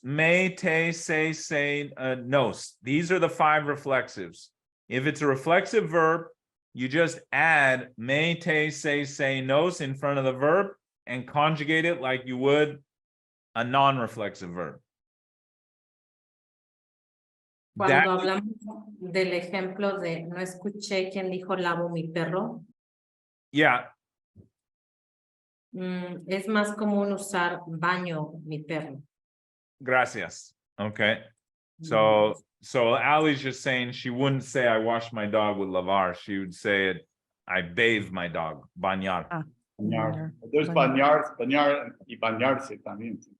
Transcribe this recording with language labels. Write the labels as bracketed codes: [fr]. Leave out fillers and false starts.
[en] Me, te, say, nos. These are the 5 reflexives. If it's a reflexive verb, you just add me, te, say, nos in front of the verb and conjugate it like you would a non-reflexive verb. [es] Cuando [en] That- [es] hablamos del ejemplo de no escuché quién dijo lavo mi perro, [en] yeah, [es] es más común usar baño mi perro. gracias. [en] Okay. So Allie's just saying she wouldn't say I wash my dog with lavar. She would say it, I bathe my dog, bañar. [es] Bañar. There's bañar y bañarse también.